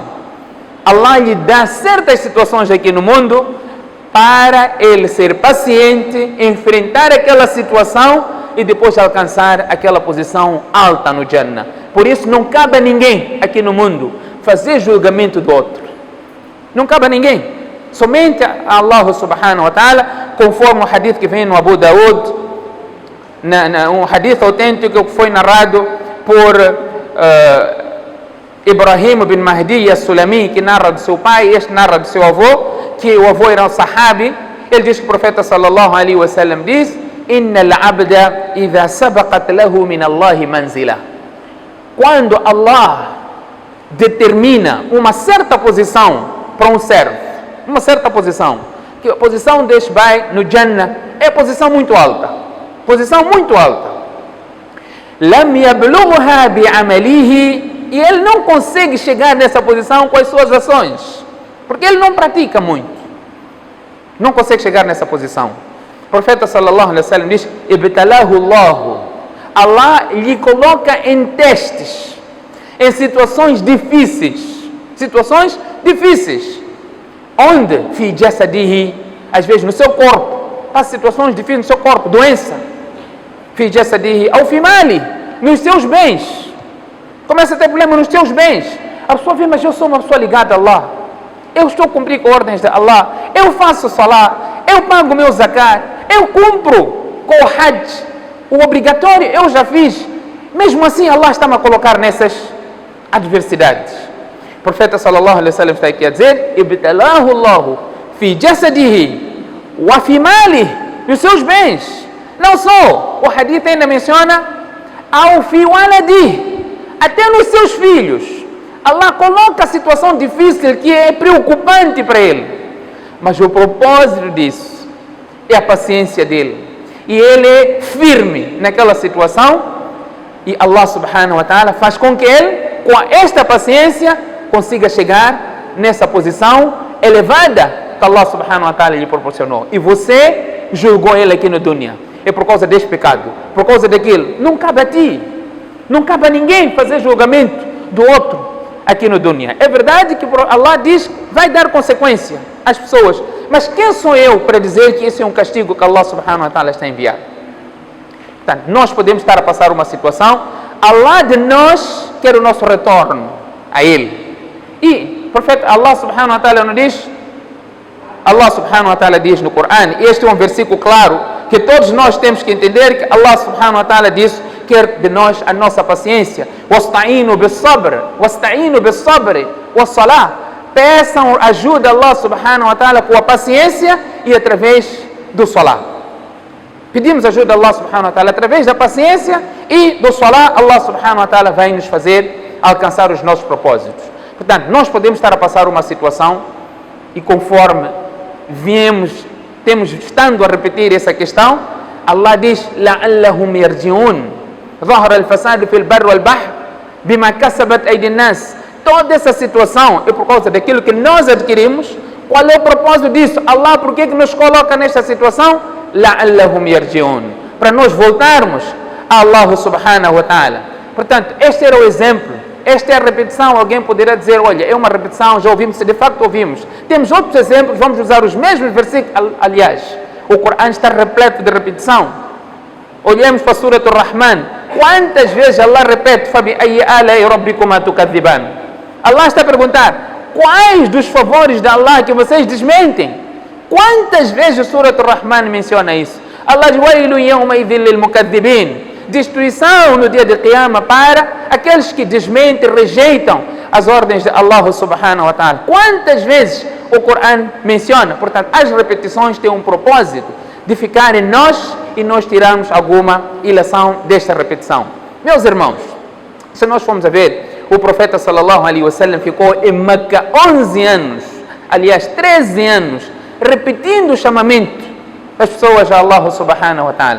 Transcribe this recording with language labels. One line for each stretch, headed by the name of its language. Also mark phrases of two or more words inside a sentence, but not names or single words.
Portuguese: Allah lhe dá certas situações aqui no mundo para ele ser paciente, enfrentar aquela situação e depois alcançar aquela posição alta no Jannah. Por isso não cabe a ninguém aqui no mundo fazer julgamento do outro. Não cabe a ninguém. Somente a Allah
Arabic: سبحانه وتعالى,
Portuguese: conforme o hadith que vem no Abu Daud, um hadith autêntico que foi narrado por Ibrahim bin Mahdi as-Sulami, que narra do seu pai, e este narra do seu avô, que o avô era um sahabi. Ele diz que o profeta
Arabic: صلى الله عليه وسلم
Portuguese: diz:
Arabic: إن العبد إذا سبقت له من الله منزلة.
Portuguese: Quando Allah determina uma certa posição para um servo, uma certa posição, que a posição deste bai no Jannah é posição muito alta, posição muito alta.
Arabic: لم يبلغها بعمله,
Portuguese: e ele não consegue chegar nessa posição com as suas ações, porque ele não pratica muito, não consegue chegar nessa posição. O profeta
Arabic: صلى الله عليه وسلم
Portuguese: diz:
Arabic: ابتلاه الله.
Portuguese: Allah lhe coloca em testes, em situações difíceis, onde
Arabic: في جسده,
Portuguese: às vezes no seu corpo, passa situações difíceis no seu corpo, doença,
Arabic: في جسده, ou في مال,
Portuguese: nos seus bens, começa a ter problema nos seus bens. A pessoa vê, mas eu sou uma pessoa ligada a Allah, eu estou a cumprir com ordens de Allah, eu faço salah, eu pago o meu zakat, eu cumpro com o hajj, o obrigatório eu já fiz, mesmo assim Allah está-me a colocar nessas adversidades. O profeta
Arabic: صلى الله عليه وسلم
Portuguese: está aqui a dizer:
Arabic: ابتلاه الله في جسده وفي ماله,
Portuguese: nos seus bens. Não só, o hadith ainda menciona ao
Arabic: في ولده,
Portuguese: até nos seus filhos. Allah coloca a situação difícil que é preocupante para ele, mas o propósito disso é a paciência dele, e ele é firme naquela situação, e Allah
Arabic: سبحانه وتعالى
Portuguese: faz com que ele, com esta paciência, consiga chegar nessa posição elevada que Allah
Arabic: سبحانه وتعالى
Portuguese: lhe proporcionou. E você julgou ele aqui no dunya, é por causa deste pecado, por causa daquilo. Não cabe a ti, não cabe a ninguém fazer julgamento do outro aqui no dunya. É verdade que Allah diz que vai dar consequência às pessoas, mas quem sou eu para dizer que esse é um castigo que Allah
Arabic: سبحانه وتعالى
Portuguese: está a enviar? Portanto, nós podemos estar a passar uma situação, Allah de nós quer o nosso retorno a Ele. E o profeta Allah
Arabic: سبحانه وتعالى
Portuguese: nos diz, Allah
Arabic: سبحانه وتعالى
Portuguese: diz no Corão, e este é um versículo claro, que todos nós temos que entender, que Allah
Arabic: سبحانه وتعالى
Portuguese: diz, quer de nós a nossa paciência.
Arabic: واستعينوا بالصبر واستعينوا بالصبر والصلاة.
Portuguese: Peçam ajuda a Allah
Arabic: سبحانه وتعالى
Portuguese: com a paciência e através do salah. Pedimos ajuda a Allah
Arabic: سبحانه وتعالى
Portuguese: através da paciência e do salah. Allah
Arabic: سبحانه وتعالى
Portuguese: vai nos fazer alcançar os nossos propósitos. Portanto, nós podemos estar a passar uma situação e conforme estando a repetir essa questão, Allah diz:
Arabic: لعلهم يرجعون. ظهر الفساد في البر والبحر بما كسبت أيدي الناس.
Portuguese: Toda essa situação é por causa daquilo que nós adquirimos. Qual é o propósito disso? Allah, por que nos coloca nesta situação?
Arabic: لعلهم يرجعون,
Portuguese: para nós voltarmos a Allah
Arabic: سبحانه وتعالى.
Portuguese: Portanto, este era o exemplo, esta é a repetição. Alguém poderá dizer: olha, é uma repetição, já ouvimos, de facto ouvimos. Temos outros exemplos, vamos usar os mesmos versículos. Aliás, o Corão está repleto de repetição. Olhemos para a Surah Ar-Rahman. Quantas vezes Allah repete,
Arabic: فَبِأَيِّ آلَاءِ رَبِّكُمَا تُكَذِّبَانِ?
Portuguese: Allah está a perguntar, quais dos favores de Allah que vocês desmentem? Quantas vezes a Surah Ar-Rahman menciona isso? Allah diz,
Arabic: وَيْلٌ يَوْمَئِذٍ لِلْمُكَذِّبِينَ.
Portuguese: Destruição no dia de Qiyamah para aqueles que desmentem, rejeitam as ordens de Allah
Arabic: سبحانه وتعالى.
Portuguese: Quantas vezes o Corão menciona? Portanto, as repetições têm um propósito de ficar em nós e nós tirarmos alguma ilação desta repetição. Meus irmãos, se nós formos a ver, o profeta
Arabic: صلى الله عليه وسلم
Portuguese: ficou em Meca 11 anos, aliás 13 anos, repetindo o chamamento das pessoas a Allah
Arabic: سبحانه وتعالى.